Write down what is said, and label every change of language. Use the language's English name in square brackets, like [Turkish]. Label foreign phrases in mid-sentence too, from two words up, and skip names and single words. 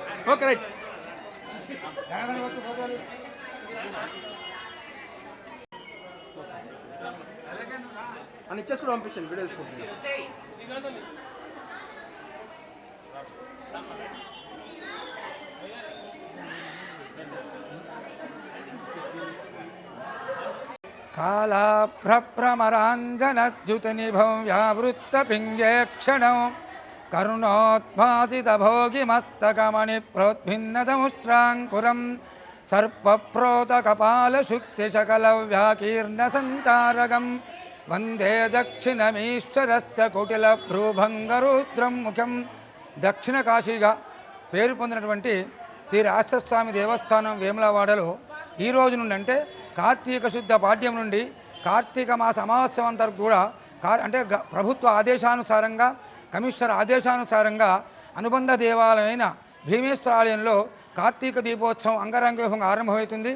[English] okay right [Telugu] అని ఇచ్చేసుకుని పంపించండి వీడియో తీసుకుంటున్నాను. [Sanskrit] कालाभ्रभ्रमराञ्जनद्युतिनिभं व्यावृत्तपिङ्गेक्षणं करुणोद्भासितभोगिमस्तकमणिप्रोद्भिन्नतमुष्ट्राङ्कुरं सर्पप्रोतकपालशुक्तिशकलव्याकीर्णसञ्चारकं वन्दे दक्षिणमीश्वरस्य कुटिलभ्रूभङ्गरुद्रं मुखं [Telugu] దక్షిణ కాశీగా పేరు పొందినటువంటి శ్రీ రాష్ట్రస్వామి దేవస్థానం వేములవాడలో ఈ రోజు నుండి అంటే కార్తీక శుద్ధ పాడ్యం నుండి కార్తీక మాస అమావాస్యం అంతా కూడా అంటే ప్రభుత్వ ఆదేశానుసారంగా కమిషనర్ ఆదేశానుసారంగా అనుబంధ దేవాలయమైన భీమేశ్వర ఆలయంలో కార్తీక దీపోత్సవం అంగరంగ వైభవంగా ఆరంభమవుతుంది.